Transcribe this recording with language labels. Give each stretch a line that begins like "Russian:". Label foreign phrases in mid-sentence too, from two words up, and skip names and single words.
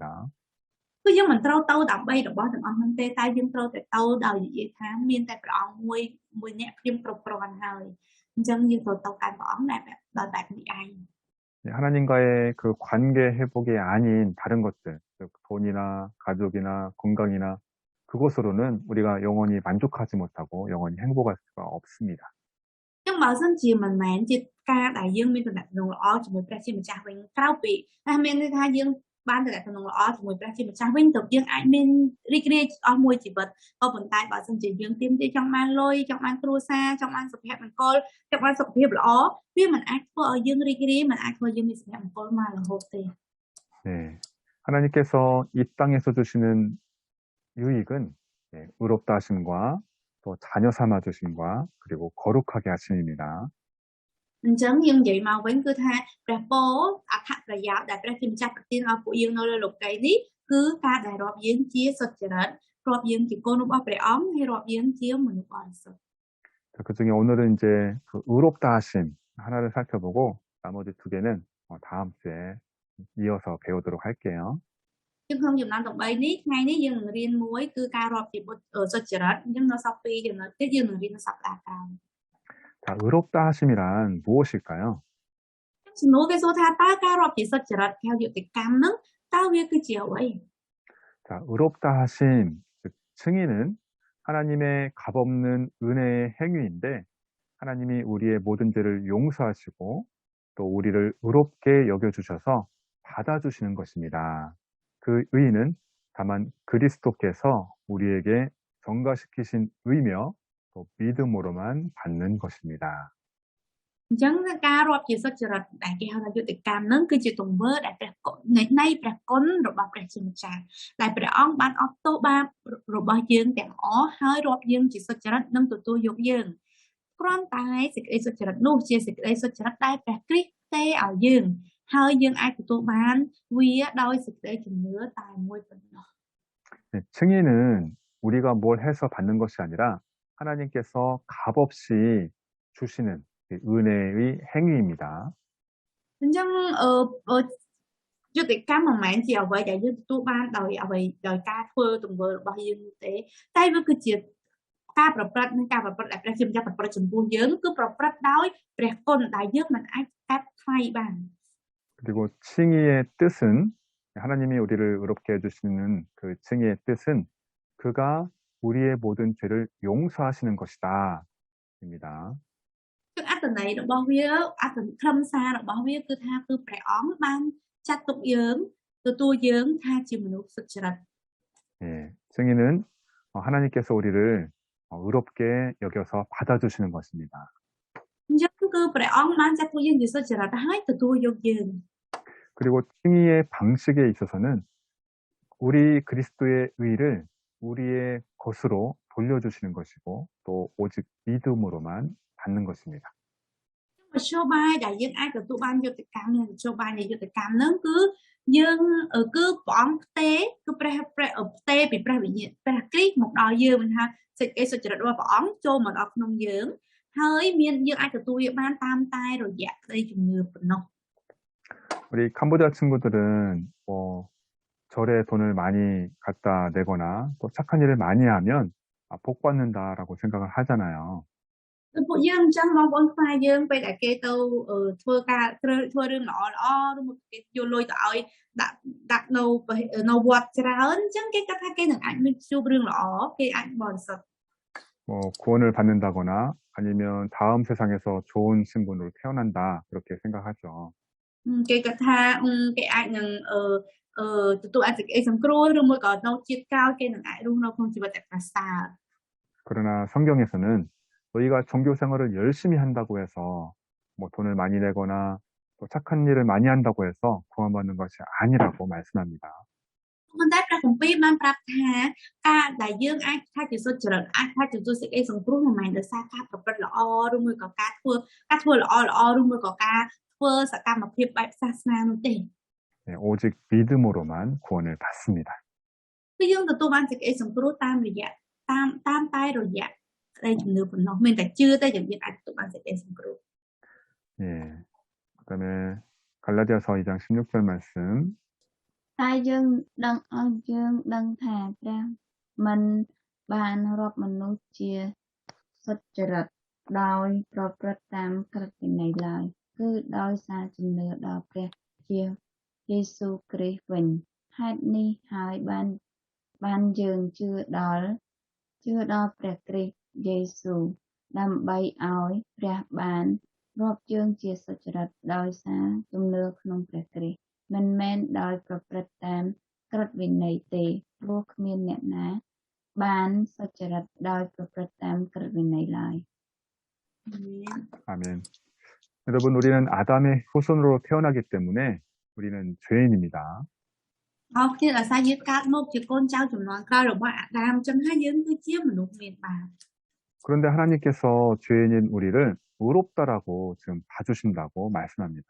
Khmer: គឺយើងមិនត្រូវទៅដើម្បីរបស់ទាំងអស់ហ្នឹងទេតែយើងត្រូវតែទៅដោយនិយាយថាមានតែព្រះអង្គមួយអ្នកខ្ញុំគ្រប់គ្រាន់ហើយអញ្ចឹងយើងត្រូវទៅកាន់ព្រះអង្គដោយបែបនេះឯង
Korean: 하나님과의 그 관계 회복이 아닌 다른 것들, 즉 돈이나 가족이나 건강이나 그것으로는 우리가 영원히 만족하지 못하고 영원히 행복할 수가 없습니다.
Khmer: ចឹងបើសិនជាមិនមែនជាការដែលយើងមានទំនាក់ទំនងល្អជាមួយព្រះជាម្ចាស់វិញក្រៅពីតែមានន័យថាយើងបានទំនាក់ទំនងល្អជាមួយព្រះជាម្ចាស់វិញទៅយើងអាចមានរីករាយអស់មួយជីវិតក៏ប៉ុន្តែបើសិនជាយើងទាមទារចង់បានលុយចង់បានគ្រួសារចង់បានសុភមង្គលចង់បានសុខភាពល្អវាមិនអាចធ្វើឲ្យយើងរីករាយមិនអាចធ្វើយើងមានសុភមង្គលមករហូតទេ
Korean: 네, 하나님께서 이 땅에서 주시는 유익은 의롭다 하심과 또 자녀 삼아 주심과 그리고 거룩하게 하심입니다.
Khmer: អញ្ចឹងយើងនិយាយមកវិញគឺថាព្រះពរអត្ថប្រយោជន៍ដែលព្រះជាម្ចាស់ប្រទានឲ្យពួកយើងនៅលើលោកីយ៍នេះគឺការដែលរាប់យើងជាសុចរិតរាប់យើងជាកូនរបស់ព្រះអង្គហើយរាប់យើងជាមនុស្សបរិសុទ្ធ
Korean: 그 중에 오늘은 이제 그 의롭다 하심 하나를 살펴보고 나머지 두 개는 다음 주에 이어서 배우도록 할게요.
Khmer: ជាងក្នុងចំណាំ8នេះថ្ងៃនេះយើងនឹងរៀនមួយគឺការរាប់ជាបុត្រសុចរិតអញ្ចឹងនៅសប្តាហ៍2ចំណុចទៀតយើងនឹងរៀននៅសប្តាហ៍ក្រោយ
Korean: 자, 의롭다 하심이란 무엇일까요?
Khmer: សំណួរគេសួរថាតើការរាប់ជាសុចរិតtheoយុត្តិកម្មហ្នឹងតើវាគឺជាអ្វី
Korean: 자, 의롭다 하심, 즉 승인은 하나님의 값없는 은혜의 행위인데 하나님이 우리의 모든 죄를 용서하시고 또 우리를 의롭게 여겨주셔서 받아주시는 것입니다. 그 의의는 다만 그리스도께서 우리에게 전가시키신 의며 또 믿음으로만 받는 것입니다.
Khmer: អញ្ចឹងការរាប់ជាសុចរិតដែលគេហៅថាយុត្តិកម្មហ្នឹងគឺជាទង្វើដែលព្រះគុណនៃព្រះគុណរបស់ព្រះជាម្ចាស់ដែលព្រះអង្គបានអត់ទោសបាបរបស់យើងទាំងអស់ហើយរាប់យើងជាសុចរិតនិងទទួលយកយើងគ្រាន់តែសេចក្តីសុចរិតនោះជាសេចក្តីសុចរិតដែលព្រះគ្រីស្ទទេឲ្យយើងហើយយើងអាចទទួលបានវាដោយសេចក្តីជំនឿតែមួយប៉ុណ្ណោះ
Korean: 네, 승인은 우리가 뭘 해서 받는 것이 아니라 하나님께서 값없이 주시는 은혜의 행위입니다.
Khmer: អញ្ចឹងយុត្តិកម្មមិនមែនជាអ្វីដែលយើងទទួលបានដោយអ្វីដោយការធ្វើទង្វើរបស់យើងទេតែវាគឺជាការប្រព្រឹត្តនិងការប្រព្រឹត្តដែលព្រះជាម្ចាស់ប្រព្រឹត្តចំពោះយើងគឺប្រព្រឹត្តដោយព្រះគុណដែលយើងមិនអាចកាត់ថ្លៃបាន
Korean: 그리고 칭의의 뜻은 하나님이 우리를 의롭게 해주시는 그 칭의의 뜻은 그가 우리의 모든 죄를 용서하시는 것이다 입니다.
Khmer: គឺអត្ថន័យរបស់វាអត្ថន័យខ្លឹមសាររបស់វាគឺថាគឺព្រះអង្គបានចាត់ទុកយើងទទួលយើងថាជាមនុស្សសុចរិត
Korean: 예, 칭의는 하나님께서 우리를 의롭게 여겨서 받아주시는 것입니다.
Khmer: អញ្ចឹងគឺព្រះអង្គបានចាត់ទុកយើងជាសុចរិតហើយទទួលយកយើង
Korean: 그리고 칭의의 방식에 있어서는 우리 그리스도의 의를 우리의 것으로 돌려주시는 것이고 또 오직 믿음으로만 받는 것입니다.
Khmer: មធ្យោបាយដែលយើងអាចទទួលបានយុត្តិកម្មនិងមធ្យោបាយនៃយុត្តិកម្មហ្នឹងគឺយើងគឺព្រះអង្គផ្ទេរគឺព្រះផ្ទេរពីព្រះវិញ្ញាណព្រះគ្រីស្ទមកដល់យើងមិនថាសេចក្តីសុចរិតរបស់ព្រះអង្គចូលមកដល់ក្នុងយើងហើយមានយើងអាចទទួលវាបានតាមតែរយៈក្តីជំនឿប៉ុណ្ណោះ
Korean: 우리 캄보디아 친구들은 뭐 절에 돈을 많이 갖다 내거나 또 착한 일을 많이 하면 복 받는다라고 생각을 하잖아요.
Khmer: គឺពួកយើងអញ្ចឹងបងប្អូនខ្មែរយើងពេលដែលគេទៅធ្វើការធ្វើរឿងល្អល្អឬមកគេយកលុយទៅឲ្យដាក់នៅវត្តច្រើនអញ្ចឹងគេគិតថាគេនឹងអាចមានជួបរឿងល្អគេអាចបរិសុទ្ធ
Korean: 뭐 구원을 받는다거나 아니면 다음 세상에서 좋은 신분으로 태어난다 그렇게 생각하죠.
Khmer: គេគិតថាគេអាចនឹងទទួលអាចសេចក្តីសង្គ្រោះឬមួយក៏នៅជាតិក្រោយគេនឹងអាចរស់នៅក្នុងជីវិតដែលប្រសើរ
Korean: 그러나 성경에서는 너희가 종교 생활을 열심히 한다고 해서 뭐 돈을 많이 내거나 또 착한 일을 많이 한다고 해서 구원받는 것이 아니라고 말씀합니다.
Khmer: ប៉ុន្តែព្រះគម្ពីរបានប្រាប់ថាការដែលយើងអាចថាជាសុចរិតអាចថាជាសេចក្តីសង្គ្រោះមិនមែនដោយសារការប្រព្រឹត្តល្អឬមួយក៏ការធ្វើល្អឬមួយក៏ការធ្វើសកម្មភាពបែបសាសនានោះទេ
Korean: 네, 오직 믿음으로만 구원을 받습니다.
Khmer: គឺយើងទទួលបានសេចក្តីសង្គ្រោះតាមតែរយៈក្តីជំនឿប៉ុណ្ណោះមានតែជឿតែយើងអាចទទួលបានសេចក្តីសង្គ្រោះ
Korean: 예. 그다음에 갈라디아서 2장 16절 말씀.
Khmer: តែយើងដឹងឲ្យយើងដឹងថាព្រះមិនបានរាប់មនុស្សជាសុចរិតដោយប្រព្រឹត្តតាមក្រឹត វិន័យឡើយគឺដោយសារជំនឿដល់ព្រះជាយេស៊ូវគ្រីស្ទវិញហេតុនេះហើយបានយើងជឿដល់ព្រះគ្រីស្ទយេស៊ូវដើម្បីឲ្យព្រះបានរាប់យើងជាសុចរិតដោយសារជំនឿក្នុងព្រះគ្រីស្ទមិនមែនដោយប្រព្រឹត្តតាមក្រឹតវិន័យទេព្រោះគ្មានអ្នកណាបានសុចរិតដោយប្រព្រឹត្តតាមក្រឹតវិន័យឡើយ
Korean: 아멘. 여러분, 우리는 아담의 후손으로 태어나기 때문에 우리는 죄인입니다.
Khmer: អរគុណអាសាយើងកើតមកជាកូនចៅចំនួនក្រោយរបស់អាដាមចឹងហើយយើងគឺជាមនុស្សមានបាប
Korean: 그런데 하나님께서 죄인인 우리를 의롭다라고 지금 봐주신다고 말씀합니다.